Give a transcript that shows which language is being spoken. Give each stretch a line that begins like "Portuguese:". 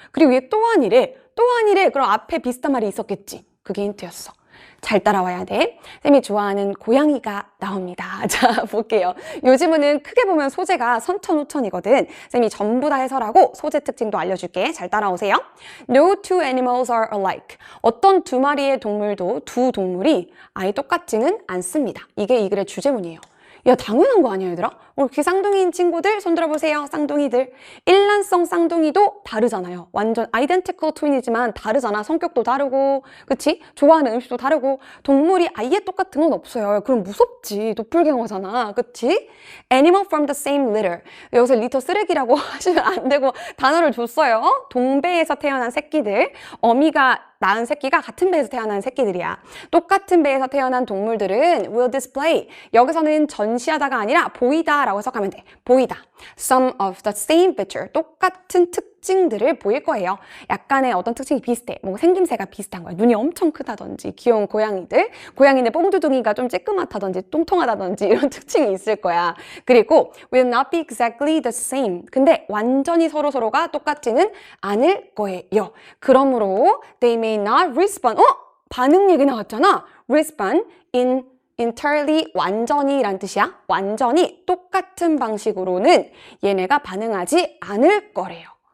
Korean: 그리고 얘 또한이래. 또한이래. 그럼 앞에 비슷한 말이 있었겠지. 그게 힌트였어. 잘 따라와야 돼. 쌤이 좋아하는 고양이가 나옵니다. 자, 볼게요. 요즘은 크게 보면 소재가 선천후천이거든. 쌤이 전부 다 해설하고 소재 특징도 알려줄게. 잘 따라오세요.
English: No two animals are alike.
Korean: 어떤 두 마리의 동물도 두 동물이 아예 똑같지는 않습니다. 이게 이 글의 주제문이에요. 야, 당연한 거 아니야, 얘들아? 이렇게 쌍둥이인 친구들 손 들어보세요. 쌍둥이들. 일란성 쌍둥이도 다르잖아요. 완전 아이덴티컬 트윈이지만 다르잖아. 성격도 다르고, 그치? 좋아하는 음식도 다르고, 동물이 아예 똑같은 건 없어요. 그럼 무섭지. 도플갱어잖아. 그치?
English: Animal from the same litter.
Korean: 여기서 리터 쓰레기라고 하시면 안 되고 단어를 줬어요. 동배에서 태어난 새끼들. 어미가 낳은 새끼가 같은 배에서 태어난 새끼들이야. 똑같은 배에서 태어난 동물들은
English: will display.
Korean: 여기서는 전시하다가 아니라 보이다 라고 해석하면 돼. 보이다.
English: Some of the same feature.
Korean: 똑같은 특징들을 보일 거예요. 약간의 어떤 특징이 비슷해. 뭐 생김새가 비슷한 거야. 눈이 엄청 크다든지 귀여운 고양이들. 고양이는 뽕두둥이가 좀 쬐끄맣다든지 뚱통하다든지 이런 특징이 있을 거야. 그리고
English: will not be exactly the same.
Korean: 근데 완전히 서로가 똑같지는 않을 거예요.
English: 그러므로 they may not respond.
Korean: 반응 얘기 나왔잖아.
English: respond in
Korean: entirely 완전히 란 뜻이야. 완전히 똑같은 방식으로는 얘네가 반응하지 않을 거래요.